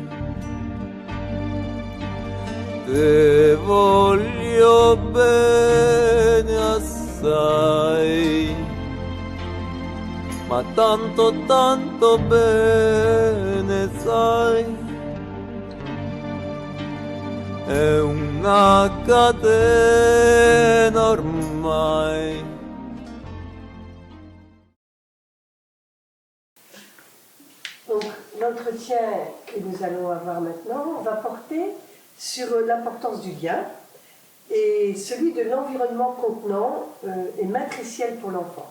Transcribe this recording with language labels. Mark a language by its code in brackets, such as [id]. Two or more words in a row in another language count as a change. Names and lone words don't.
[nap] Te voglio bene assai, [it] ma tanto tanto bene sai, è una catena ormai. [fr] Donc l'entretien que nous allons avoir maintenant va porter sur l'importance du lien et celui de l'environnement contenant et matriciel pour l'enfant.